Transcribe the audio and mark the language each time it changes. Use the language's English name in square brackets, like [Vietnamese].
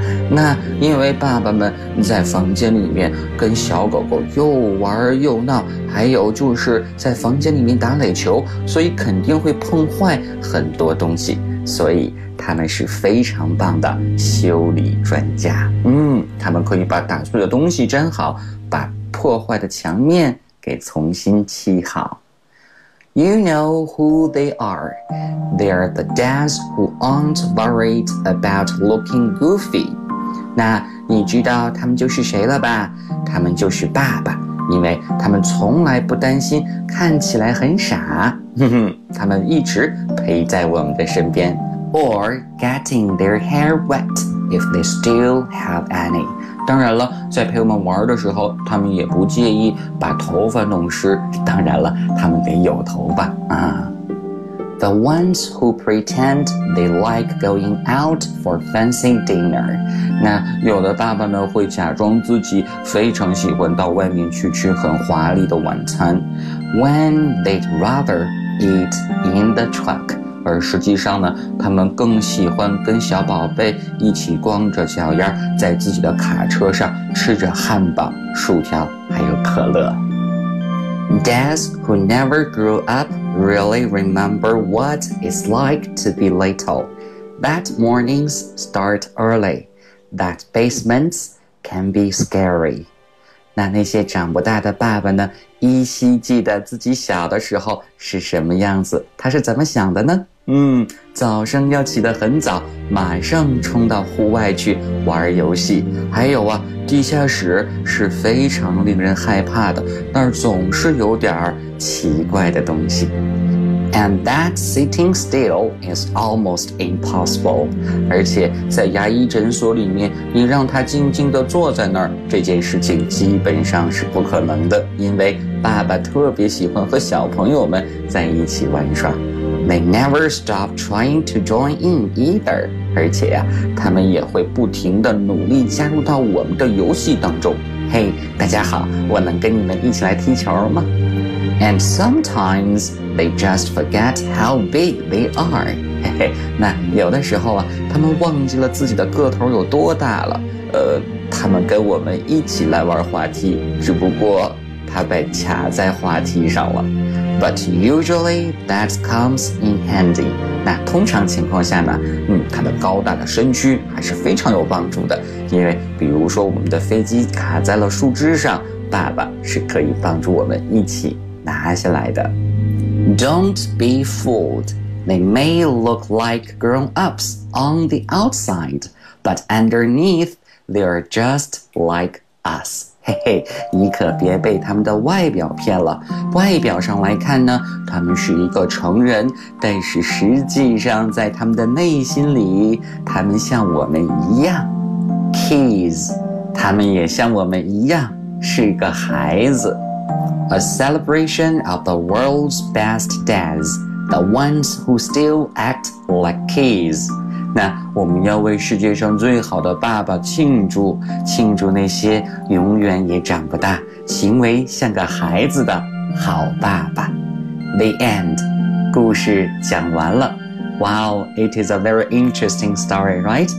[Chinese] 那因为爸爸们在房间里面跟小狗狗又玩又闹，还有就是在房间里面打垒球，所以肯定会碰坏很多东西，所以他们是非常棒的修理专家。他们可以把打碎的东西粘好，把破坏的墙面给重新砌好。 [English] You know who they are. They're the dads who aren't worried about looking goofy. [Chinese] 那你知道他们就是谁了吧？他们就是爸爸，因为他们从来不担心看起来很傻。他们一直陪在我们的身边。 [English] Or getting their hair wet if they still have any. [Chinese] 当然了，在陪我们玩的时候，他们也不介意把头发弄湿。当然了，他们得有头发啊。 [English] The ones who pretend they like going out for fancy dinner. [Chinese] 那有的爸爸呢，会假装自己非常喜欢到外面去吃很华丽的晚餐。 [English] When they'd rather eat in the truck. [Chinese] 而实际上呢，他们更喜欢跟小宝贝一起光着脚丫在自己的卡车上吃着汉堡、薯条还有可乐。 [English] Dads who never grew up really remember what it's like to be little. That mornings start early. That basements can be scary. [Chinese] 那些长不大的爸爸呢，依稀记得自己小的时候是什么样子，他是怎么想的呢？早上要起得很早，马上冲到户外去玩游戏。还有啊，地下室是非常令人害怕的，那儿总是有点奇怪的东西。 [English] And that sitting still is almost impossible. [Chinese] 而且在牙医诊所里面，你让他静静地坐在那儿，这件事情基本上是不可能的，因为爸爸特别喜欢和小朋友们在一起玩耍。 [English] They never stop trying to join in either. [Chinese] 而且呀，他们也会不停地努力加入到我们的游戏当中。嘿，大家好，我能跟你们一起来踢球吗？ [English] And sometimes they just forget how big they are. [Chinese] 嘿嘿，那有的时候啊，他们忘记了自己的个头有多大了。他们跟我们一起来玩滑梯，只不过他被卡在滑梯上了。 [English] But usually that comes in handy. [Chinese] 那通常情况下呢，它的高大的身躯还是非常有帮助的。因为比如说我们的飞机卡在了树枝上，爸爸是可以帮助我们一起拿下来的。 [English] Don't be fooled. They may look like grown-ups on the outside, but underneath they are just like us. [Chinese] 嘿嘿，你可别被他们的外表骗了。外表上来看呢，他们是一个成人，但是实际上在他们的内心里，他们像我们一样 ，kids， 他们也像我们一样是个孩子。 [English] A celebration of the world's best dads, the ones who still act like kids. [Chinese] 那我们要为世界上最好的爸爸庆祝，庆祝那些永远也长不大，行为像个孩子的好爸爸。 [English] The end， [Chinese] 故事讲完了。 [English] Wow, it is a very interesting story, right?